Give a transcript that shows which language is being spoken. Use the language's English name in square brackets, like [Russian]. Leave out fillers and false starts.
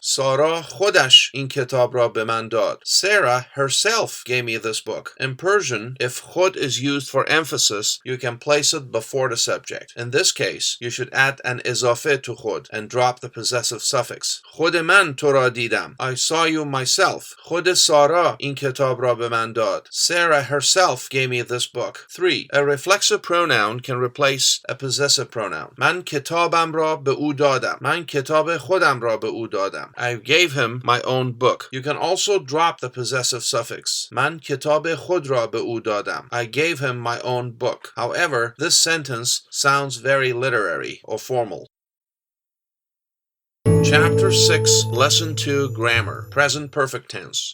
[Persian] سارا خودش این کتاب را به من داد. [English] Sarah herself gave me this book. In Persian, if khud is used for emphasis, you can place it before the subject. In this case, you should add an izafe to khud and drop the possessive suffix. [Persian] خود من تو را دیدم. [English] I saw you myself. [Persian] خود سارا این کتاب را به من داد. [English] Sarah herself gave me this book. 3. A reflexive pronoun can replace a possessive pronoun. [Persian] من کتابم را به او دادم. من کتاب خودم را به او دادم. [English] I gave him my own book. You can also drop the possessive suffix. [Persian] من کتاب خود را به او دادم. [English] I gave him my own book. However, this sentence sounds very literary or formal. Chapter 6, Lesson 2, Grammar, Present Perfect Tense.